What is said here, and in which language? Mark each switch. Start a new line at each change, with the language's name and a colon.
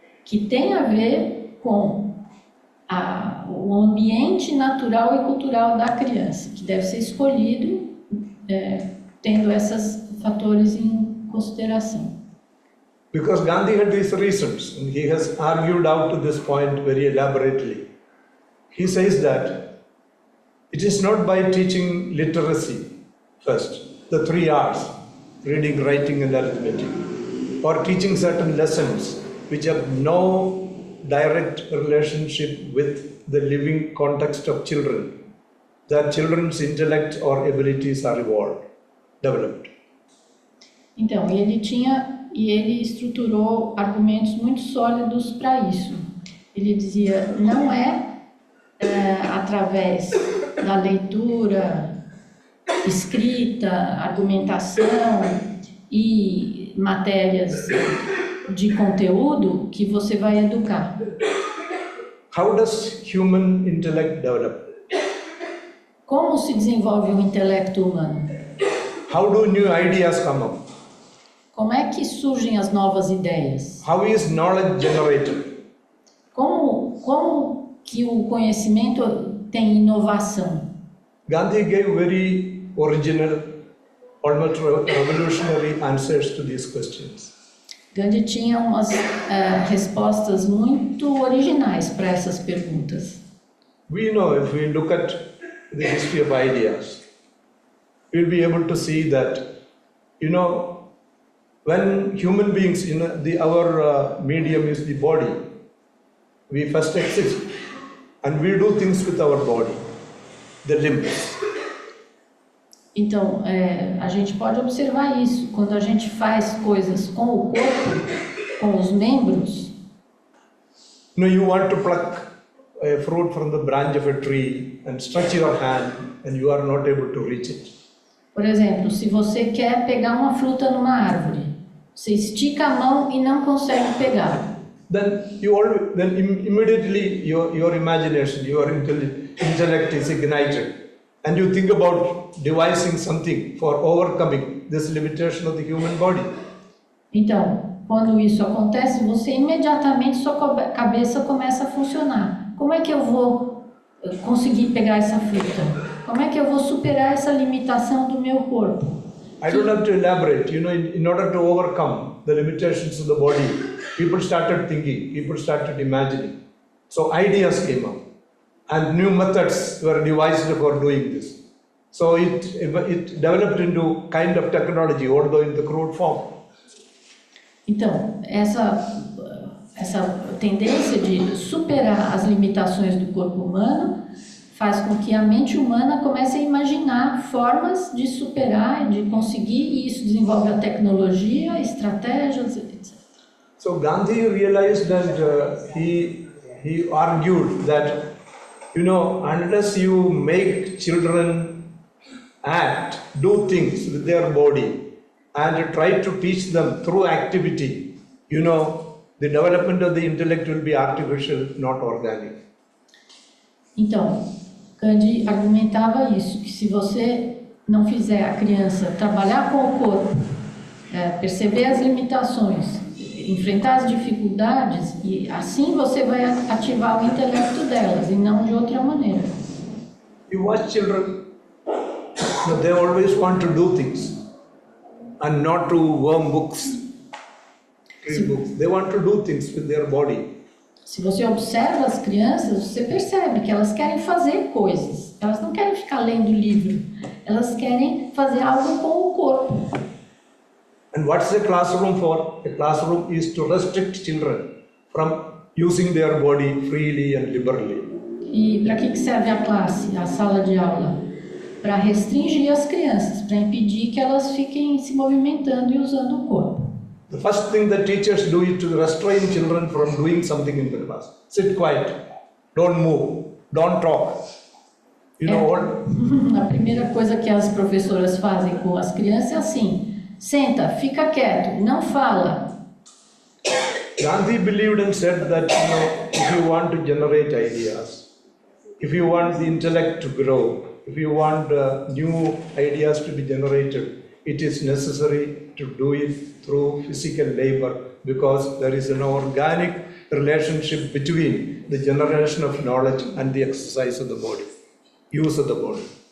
Portuguese: que tem a ver com o ambiente natural e cultural da criança, que deve ser escolhido tendo esses fatores em consideração.
English: Because Gandhi had these reasons, and he has argued out to this point very elaborately. He says that it is not by teaching literacy first, the 3 R's, reading, writing and arithmetic, or teaching certain lessons which have no direct relationship with the living context of children, that children's intellect or abilities are developed.
Portuguese: Então, ele estruturou argumentos muito sólidos para isso. Ele dizia, não é através da leitura, escrita, argumentação e matérias de conteúdo que você vai educar.
English: How does human intellect develop?
Portuguese: Como se desenvolve o intelecto humano?
English: How do new ideas come up?
Portuguese: Como é que surgem as novas ideias?
English: How is knowledge generated?
Portuguese: Como que o conhecimento tem inovação?
English: Gandhi gave very original, almost revolutionary answers to these questions.
Portuguese: Gandhi tinha umas respostas muito originais para essas perguntas.
English: We know if we look at the history of ideas, we'll be able to see that, when human beings, our medium is the body, we first exist and we do things with our body, the limbs.
Portuguese: Então, a gente pode observar isso. Quando a gente faz coisas com o corpo, com os membros.
English: You want to pluck a fruit from the branch of a tree and stretch your hand and you are not able to reach it.
Portuguese: Por exemplo, se você quer pegar uma fruta numa árvore, você estica a mão e não consegue pegar.
English: Then immediately your imagination, your intellect is ignited. And you think about devising something for overcoming this limitation of the human body.
Portuguese: Então, quando isso acontece, você imediatamente sua cabeça começa a funcionar. Como é que eu vou conseguir pegar essa fruta? Como é que eu vou superar essa limitação do meu corpo?
English: I don't have to elaborate. In order to overcome the limitations of the body, people started thinking, people started imagining. So ideas came up. And new methods were devised for doing this. So it developed into kind of technology, although in the crude form.
Portuguese: Então, essa tendência de superar as limitações do corpo humano faz com que a mente humana comece a imaginar formas de superar, de conseguir, e isso desenvolve a tecnologia, estratégias, etc.
English: So Gandhi realized that he argued that unless you make children act, do things with their body and try to teach them through activity, the development of the intellect will be artificial, not organic.
Portuguese: Então, Gandhi argumentava isso, que se você não fizer a criança trabalhar com o corpo, perceber as limitações, enfrentar as dificuldades, e assim você vai ativar o intelecto delas e não de outra maneira.
English: You watch children, they always want to do things and not to worm books, read books. They want to do things with their body.
Portuguese: Se você observa as crianças, você percebe que elas querem fazer coisas. Elas não querem ficar lendo livro. Elas querem fazer algo com o corpo.
English: And what's a classroom for? A classroom is to restrict children from using their body freely and liberally.
Portuguese: E para que serve a classe, a sala de aula? Para restringir as crianças, para impedir que elas fiquem se movimentando e usando o corpo.
English: The first thing that teachers do is to restrain children from doing something in the class. Sit quiet, don't move, don't talk. Know what?
Portuguese: A primeira coisa que as professoras fazem com as crianças é assim: senta, fica quieto, não fala.
English: Gandhi believed and said that if you want to generate ideas, if you want the intellect to grow, if you want new ideas to be generated, it is necessary to do it through physical labor, because there is an organic relationship between the generation of knowledge and the exercise of the body, use of the body.